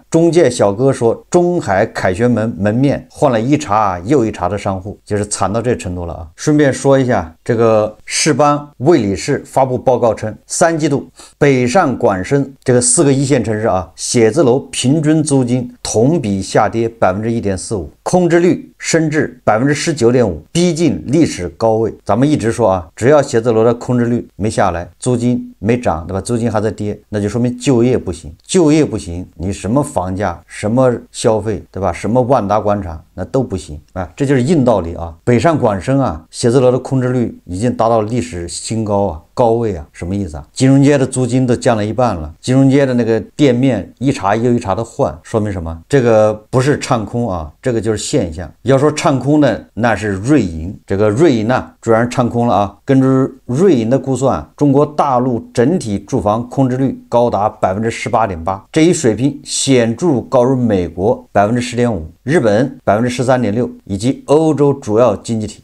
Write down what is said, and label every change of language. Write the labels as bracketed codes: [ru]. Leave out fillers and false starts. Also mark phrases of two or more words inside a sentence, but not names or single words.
[zh] 中介小哥說中海凱旋門門面換了一茬又一茬的商戶，就是慘到這程度了順便說一下，這個世邦魏理仕發布報告稱，3季度北上廣深這個4個一線城市寫字樓平均租金同比下跌1.45%，空置率升至19.5%，逼近歷史高位。咱們一直說只要寫字樓的空置率沒下來，租金沒漲對吧？租金還在跌，那就說明就業不行。就業不行，你什麼房價、什麼消費对吧？什麼萬達廣場那都不行這就是硬道理北上廣深寫字樓的空置率已經達到歷史新高高位什麼意思金融街的租金都降了一半了，金融街的那个店面一茬又一茬的換，說明什麼？這個不是唱空這個就是現象。要說唱空的那是瑞銀，這個瑞銀主然唱空了根據瑞銀的估算，中國大陸整體住房空置率高達18.8%，這一水平顯著高於美國10.5%，日本13.6%，以及歐洲主要經濟體。